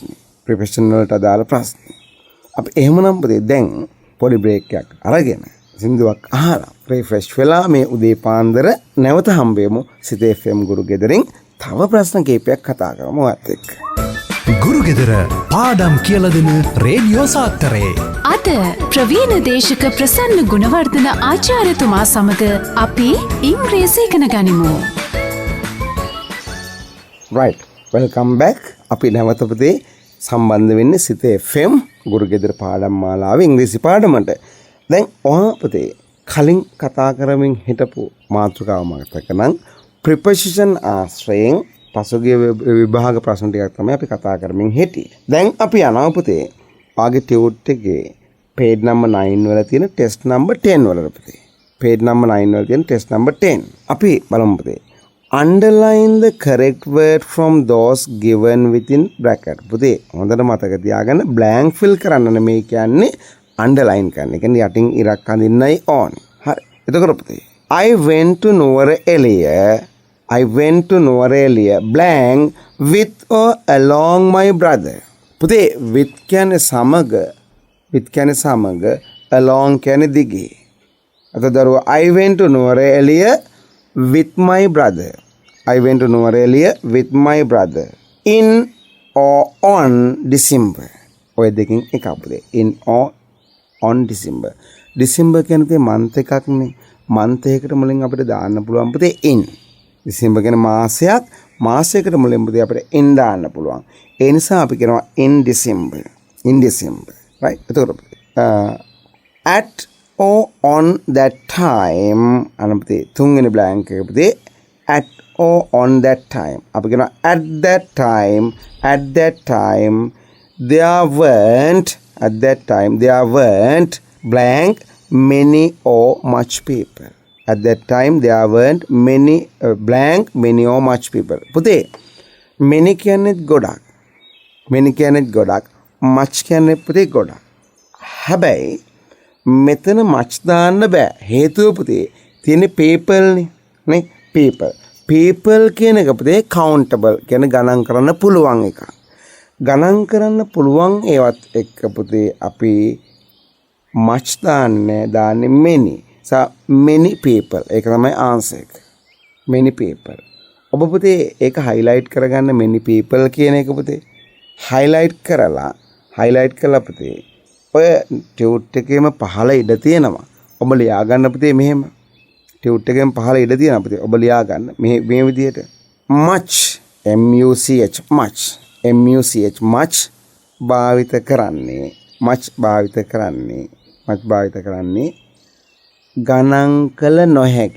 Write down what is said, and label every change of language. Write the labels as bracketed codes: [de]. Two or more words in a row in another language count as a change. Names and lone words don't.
[si] preposition වලට අදාළ ප්‍රශ්න. අපි එහෙමනම් පුතේ දැන් පොඩි break එකක් අරගෙන සින්දුවක් අහලා refresh වෙලා මේ උදේ පාන්දර නැවත හම්බෙමු සිතේ FM ගුරු ගෙදරින් තව ප්‍රශ්න කීපයක් කතා කරමු ඔයත් එක්ක. ගුරු ගෙදර පාඩම් කියලා දෙන රේඩියෝ සාත්තරේ. අද ප්‍රවීණ දේශක ප්‍රසන්න ගුණවර්ධන ආචාර්යතුමා සමග අපි ඉංග්‍රීසි ඉගෙන ගනිමු. [en] right welcome back. [si] අපි නැවත පුතේ සම්බන්ධ වෙන්නේ සිතේ FM ගුරු ගෙදර පාඩම් මාලාවේ ඉංග්‍රීසි පාඩමට. දැන් ඔයා පුතේ කලින් කතා කරමින් හිටපු මාතෘකාව මතක නම් preposition ආශ්‍රයෙන් පසුගිය විභාග ප්‍රශ්න ටිකක් තමයි අපි කතා කරමින් හිටියේ. දැන් අපි යනවා පුතේ වාගේ ටියුට් එකේ [en] page number 9 [si] වල තියෙන [en] test number 10 [si] වලට පුතේ. [en] page number 9 [si] වල තියෙන [en] test number 10. [si] අපි බලමු පුතේ. [en] Underline the correct word from those given within bracket. [si] පුතේ හොඳට මතක තියාගන්න blank fill කරන්න නෙමෙයි කියන්නේ underline කරන්න. ඒ කියන්නේ යටින් ඉරක් අඳින්නයි ඕනේ. හරි. එතකොට පුතේ [en] I went to Nuwara blank with or along my brother. [si] පුතේ with කියන්නේ සමග along කියන්නේ දිගේ. අතට දරුවා [en] I went to Nuwara with my brother. I went to Nuwara with my brother in or on December. [si] ඔය දෙකෙන් එකක් පුතේ. [en] in or on December. [si] December කියන්නේ month එකක්නේ. month එකකට මුලින් අපිට දාන්න පුළුවන් පුතේ in. December කියන්නේ මාසයකට මුලින් පුතේ අපිට in දාන්න පුළුවන්. ඒ නිසා අපි කියනවා in December. right? [en] එතකොට at or on that time [si] අනපතේ තුන්වෙනි blank එක පුතේ [en] at or on that time. [si] අපි කියනවා [en] at that time there weren't blank many or much people. at that time there weren't many blank many or much people. [si] පුතේ many කියන්නේ ගොඩක්. many කියන්නේ ගොඩක්. much කියන්නේ පුතේ ගොඩක්. හැබැයි මෙතන much දාන්න බෑ. හේතුව පුතේ තියෙන්නේ people නේ people. people කියන එක පුතේ countable කියන්නේ ගණන් කරන්න පුළුවන් එකක්. ගණන් කරන්න පුළුවන් ඒවත් එක්ක පුතේ අපි much දාන්නේ many. [en] So many people [si] ඒක තමයි answer එක. [en] many people. [si] ඔබ පුතේ ඒක highlight කරගන්න [en] many people [si] කියන එක පුතේ highlight කරලා පුතේ ඔය ටියුට් එකේම පහළ ඉඩ තියෙනවා. ඔබ ලියා ගන්න පුතේ මෙහෙම. ටියුට් එකේම පහළ ඉඩ තියෙනවා පුතේ. ඔබ ලියා ගන්න මේ විදිහට much much භාවිත කරන්නේ ගණන් කළ නොහැකි.